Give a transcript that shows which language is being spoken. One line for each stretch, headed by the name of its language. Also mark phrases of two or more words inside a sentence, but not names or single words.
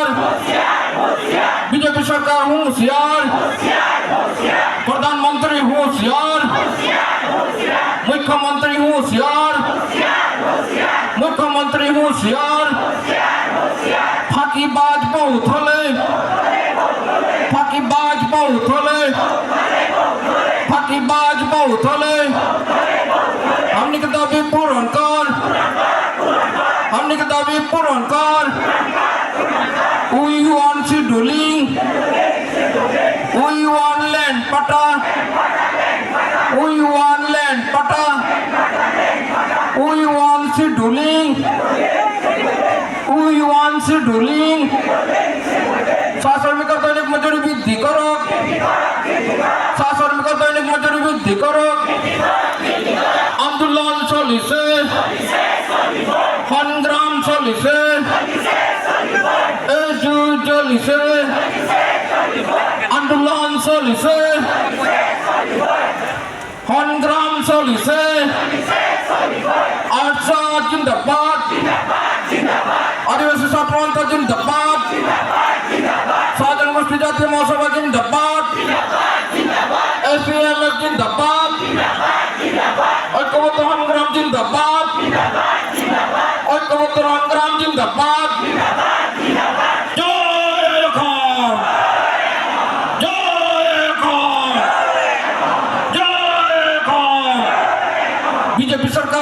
Assamese: বিজেপি সরকার হুঁশিয়ার প্রধানমন্ত্রী হুঁশিয়ার মুখ্যমন্ত্রী হুঁশিয়ার মুখ্যমন্ত্রী হুঁশিয়ার ফাঁকিবাজ বহুত হলে ফাঁকিবাজ বহুত হলে ফাঁকিবাজ বহুত হলে
Hindi: हमने के दाबी पूर्ण कर हमने के दाबी पूर्ण कर
English: we want scheduling we want land pata we want land pata we want scheduling we want scheduling
Assamese: শ্রমিকের দৈনিক মজুরি বৃদ্ধি করক শ্রমিকের দৈনিক মজুরি বৃদ্ধি করক আন্দোলন চলিছে সংগ্রাম চলিছে এই যুদ্ধ চলিছে আন্দোলন চলিছে সংগ্রাম চলিছে আরসা জিন্দাবাদ আদিবাসী ছাত্রন্ত জিন্দাবাদ সাধারণ গোষ্ঠী জাতীয় মহাসভা জিন্দাবাদ এসপিএম জিন্দাবাদ ঐক্যবদ্ধ সংগ্রাম জিন্দাবাদ ঐক্যবদ্ধ সংগ্রাম জিন্দাবাদ জয় খান জয় খান জয় খান বিজেপি সরকার